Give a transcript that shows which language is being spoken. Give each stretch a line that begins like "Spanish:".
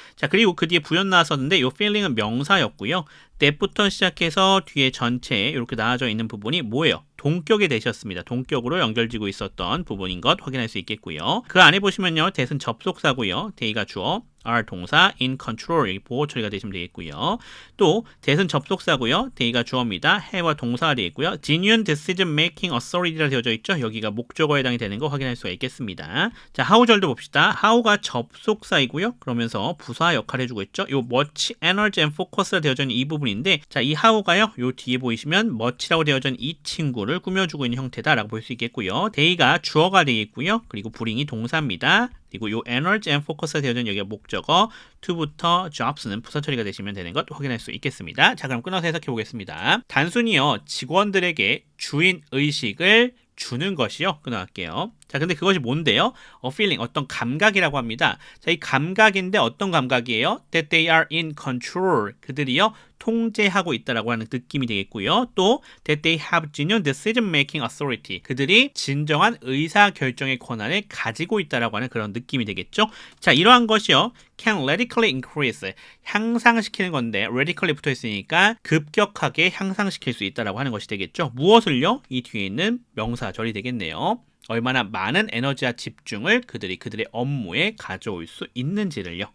Korean: 자, 그리고 그 뒤에 부연 나왔었는데 이 feeling은 명사였고요. 때부터 시작해서 뒤에 전체에 이렇게 나와져 있는 부분이 뭐예요? 동격이 되셨습니다. 동격으로 연결지고 있었던 부분인 것 확인할 수 있겠고요. 그 안에 보시면요. that은 접속사고요. they가 주어, are 동사,
English: in control
Korean: 여기 보호 처리가 되시면 되겠고요. 또 that은 접속사고요. they가 주어입니다. have와 동사가 되겠고요.
English: genuine decision making authority
Korean: 라 되어져 있죠. 여기가 목적어에 해당이 되는 거 확인할 수가 있겠습니다. 자, how절도 봅시다. how가 접속사이고요. 그러면서 부사 역할 해주고 있죠. 요
English: much, energy and focus
Korean: 라 되어져 있는 이 부분인데, 자, 이 how가요. 요 뒤에 보이시면 much라고 되어져 있는 이 친구를 꾸며주고 있는 형태다라고 볼 수 있겠고요. they가 주어가 되겠고요. 그리고 bring이 동사입니다. 그리고 요
English: energy and focus
Korean: 가 되어져 있는 여기가 목적어, to부터 jobs는 부사 처리가 되시면 되는 것 확인할 수 있겠습니다. 자, 그럼 끊어서 해석해 보겠습니다. 단순히요, 직원들에게 주인 의식을 주는 것이요. 끊어갈게요. 자, 근데 그것이 뭔데요? A feeling, 어떤 감각이라고 합니다. 자, 이 감각인데 어떤 감각이에요?
English: That they are in control.
Korean: 그들이요, 통제하고 있다라고 하는 느낌이 되겠고요.
English: 또 that they have genuine decision making authority.
Korean: 그들이 진정한 의사 결정의 권한을 가지고 있다라고 하는 그런 느낌이 되겠죠. 자, 이러한 것이요,
English: can radically increase.
Korean: 향상시키는 건데 radically 붙어 있으니까 급격하게 향상시킬 수 있다라고 하는 것이 되겠죠. 무엇을요? 이 뒤에 있는 명사절이 되겠네요. 얼마나 많은 에너지와 집중을 그들이 그들의 업무에 가져올 수 있는지를요.